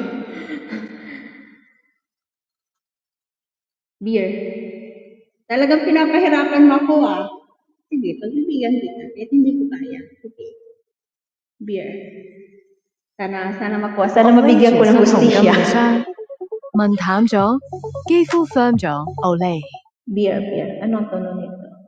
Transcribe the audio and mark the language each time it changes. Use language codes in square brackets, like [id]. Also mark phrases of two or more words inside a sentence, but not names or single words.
[tl] Beer. Talagang pinapahirapan mo ako ah. Sige, pagbibigyan kita. Kahit hindi ko kaya. Okay. Beer. Sana makuha. Sana mabigyan ko ng hustisya. [yue] 問淡咗，肌膚 firm 咗 ，Olay。 [tl] Beer. Anong tono nito?